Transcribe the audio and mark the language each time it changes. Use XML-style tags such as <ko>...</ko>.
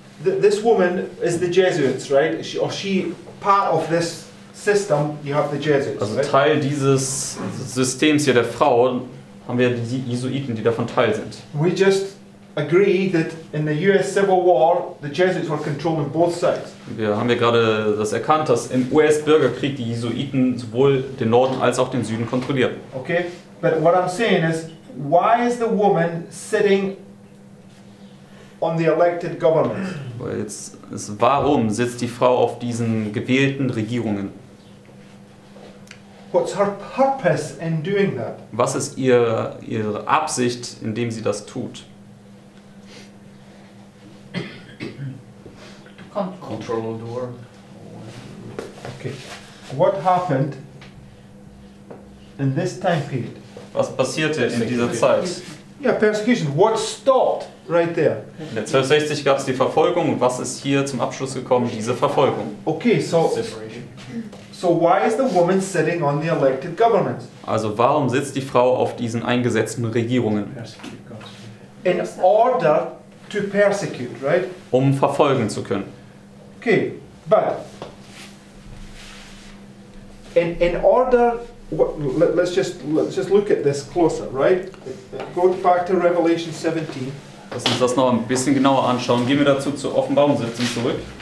<en>this woman is the Jesuits, right? She part of this system. You have the Jesuits,</en> <de>Also</de> <en>right?</en> <de>Teil dieses Systems hier der Frau haben wir die Jesuiten, die davon Teil sind.</de> <en>We just agree that in the US Civil War, the Jesuits were controlling both sides.</en> <de>Wir haben ja gerade das erkannt, dass im US-Bürgerkrieg die Jesuiten sowohl den Norden als auch den Süden kontrollierten.</de> <en>Okay? But what I'm saying is, why is the woman sitting on the elected government?</en> <de>Weil jetzt ist, warum sitzt die Frau auf diesen gewählten Regierungen?</de> <en>What's her purpose in doing that?</en> <de>Was ist ihre Absicht, indem sie das tut?</de> <en>Control. Control of the world. Okay. What happened in this time period?</en> <de>Was passierte in dieser Zeit?</de> <en>Yeah, persecution. What stopped right there?</en> <de>In der 1260 gab es die Verfolgung und was ist hier zum Abschluss gekommen? Diese Verfolgung.</de> <en>Okay, so why is the woman sitting on the elected government?</en> <de>Also warum sitzt die Frau auf diesen eingesetzten Regierungen?</de> <en>Persecute God's In people. order to persecute, right?</en> <de>Um verfolgen zu können.</de> <en>Okay, but in order, let's just look at this closer, right? Go back to Revelation 17.</en> <de>Lass uns das noch ein bisschen genauer anschauen. Gehen wir dazu zur Offenbarung 17 zurück.</de>